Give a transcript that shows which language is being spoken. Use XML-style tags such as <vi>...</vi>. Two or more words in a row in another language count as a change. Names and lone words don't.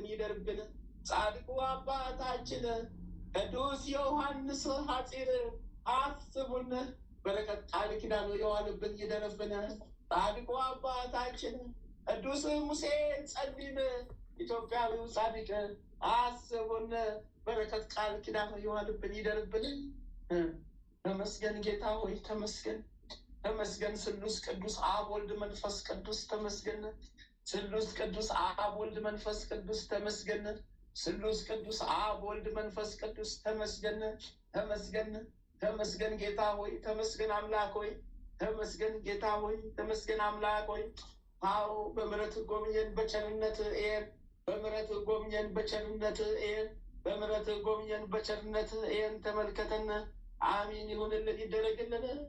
<am>ይደርብን። ጻድቁ አባታችን ቅዱስ ዮሐንስ ሐጺር አስቡን በረከት ቃል ኪዳኑ የዋልብን ይደርብን። ጻድቁ አባታችን ቅዱስ ሙሴ ጸሊም ኢትዮጵያዊው ጻድቅ አስቡን በረከት ቃል ኪዳኑ የዋልብን ይደርብን። ተመስገን ጌታ ሆይ ተመስገን። ተመስገን ስሉስ ቅዱስ አብ ወልድ መንፈስ ቅዱስ ተመስገን። ስሉስ ቅዱስ አብ ወልድ መንፈስ ቅዱስ ተመስገን። ስሉስ ቅዱስ አብ ወልድ መንፈስ ቅዱስ ተመስገን። ተመስገን ተመስገን ጌታ ሆይ ተመስገን። አምላክ ሆይ ተመስገን። ጌታ ሆይ ተመስገን። አምላክ ሆይ አዎ በምሕረት ጎብኘን በቸርነት ኤር በምሕረት ጎብኘን በቸርነት ኤር በምሕረት ጎብኘን በቸርነት ኤን ተመልከተን። አሚን ይሁንልን ይደረግልን።</am>